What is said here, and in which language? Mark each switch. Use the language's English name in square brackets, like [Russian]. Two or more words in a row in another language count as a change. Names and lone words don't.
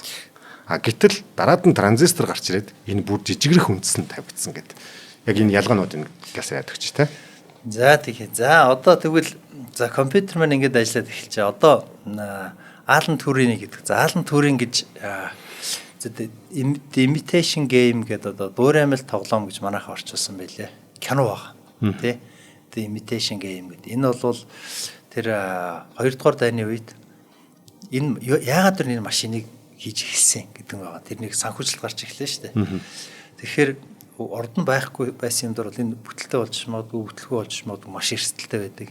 [Mongolian] Гэтэл дараад нь транзистор гарч ирээд энэ бүр жижигрэх үндсэн тавигдсан гэдэг. Яг энэ ялгаануудыг гээс яадаг ч тийм. За тэгэхээр за одоо тэгвэл за компьютер маань ингэж ажиллаад эхэлж байгаа. Одоо Алан Тюринг гэдэг. За Алан Тюринг гэж [English] imitation game [Mongolian] гэдэг одоо дуураймал тоглоом гэж манайх орчуулсан байлээ. Кино баг. Тэ. [English] The imitation game гэдэг. [Mongolian] Энэ бол тэр 2 дугаар дайны үед энэ яагаад тэр энэ машиныг хийж эхэлсэн гэдэг нь байгаа. Тэрнийг санхүүжилт гарч эхлэв шүү дээ. Тэгэхээр орд нь байхгүй байсан юм дор бол энэ бүтэлтэй болж магадгүй маш эрсдэлтэй байдаг.